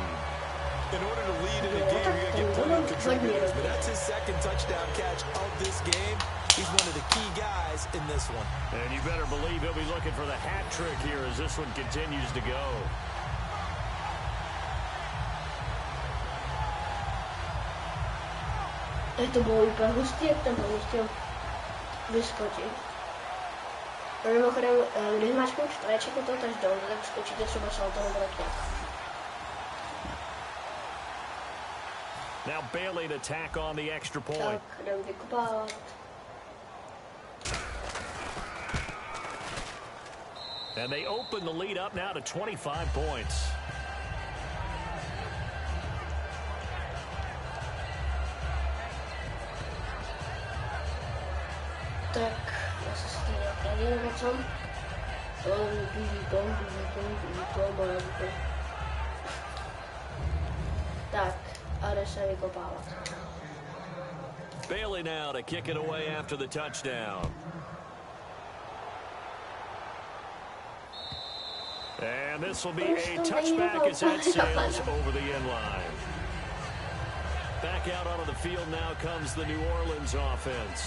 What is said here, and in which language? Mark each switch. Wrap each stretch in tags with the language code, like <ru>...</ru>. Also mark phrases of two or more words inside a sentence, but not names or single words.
<en>In order to lead in a game, you're going to get plenty of contributors, but that's his second touchdown catch of this game. He's one of the key guys in this one. And you better believe he'll be looking for the hat trick here as this one continues to go.</en> <cs>To bylo úplně hustý, jak ten ho chtěl vyskočit. A mimochodem, když máš už trajček u toho touchdownu, tak skočíte třeba salto nebo tak.</cs> <en>Now Bailey to tack on the extra point.</en> <cs>Tak, jdem vykopávat.</cs> <en>And they open the lead up now to 25 points.</en> <cs>Tak, já se s tím nějaký nebo co? Tak, a jde se vykopávat.</cs> <en>Bailey now to kick it away after the touchdown. And this will be a touchback as that sails over the end line. Back out onto the field now comes the New Orleans offense.</en>